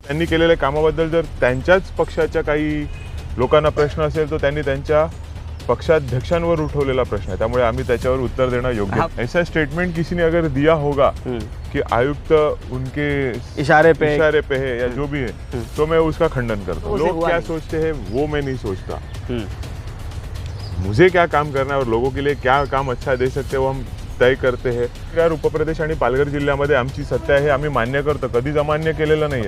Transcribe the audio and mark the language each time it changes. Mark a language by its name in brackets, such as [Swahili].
[Marathi] त्यांनी केलेल्या कामाबद्दल जर त्यांच्याच पक्षाच्या काही लोकांना प्रश्न असेल तो त्यांनी त्यांच्या पक्षाध्यक्षांवर उठवलेला प्रश्न है, त्यामुळे आम्ही त्याच्यावर उत्तर देना योग्य। [Hindi] ऐसा स्टेटमेंट किसी ने अगर दिया होगा कि आयुक्त उनके इशारे पे है या जो भी है, तो मैं उसका खंडन करता हूँ। लोग क्या सोचते हैं वो मैं नहीं सोचता। मुझे क्या काम करना है और लोगों के लिए क्या काम अच्छा दे सकते हैं वो हम तय करते हैं। [Marathi] यार उपप्रदेश आणि पालघर जिल्ह्यामध्ये आमची सत्ता है, आम्ही मान्य करतो, कधीच अमान्य केलेलं नाही।